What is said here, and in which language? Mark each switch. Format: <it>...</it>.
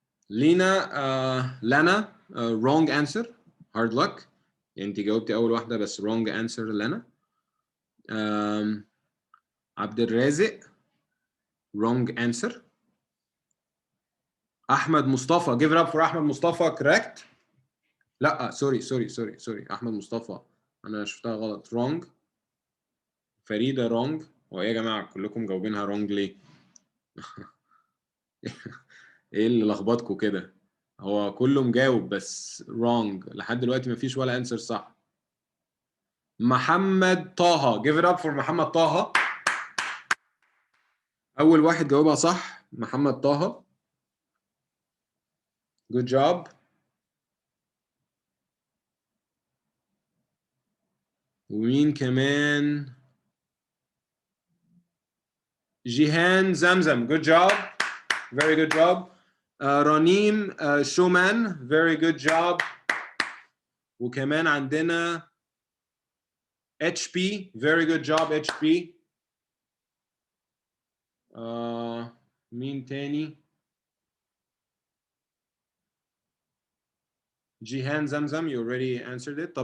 <en>لينا لنا wrong answer. hard luck.</en> <ar>انت جاوبتي اول واحده بس</ar> <en>wrong answer</en> <ar>لنا.</ar> <en>عبد الرازق wrong answer. احمد مصطفى give it up for احمد مصطفى correct.</en> <ar>لا سوري احمد مصطفى انا شفتها غلط wrong.</ar> <en>فريده wrong.</en> <ar>وايه يا جماعه كلكم جاوبينها wrong ليه؟ ايه اللي لخبطكم كده؟ هو كله مجاوب بس wrong لحد دلوقتي مفيش ولا انسر صح.</ar> <en>محمد طه give it up for محمد طه.</en> <ar>اول واحد جاوبها صح محمد طه.</ar> <en>good job.</en> <ar>ومين كمان؟ جيهان زمزم</ar> <en>good job. very good job. رنيم شومان very good job. وكمان عندنا HP very good job HP.</en> <ar>مين تاني؟</ar> <en>جيهان زمزم you already answered it.</en>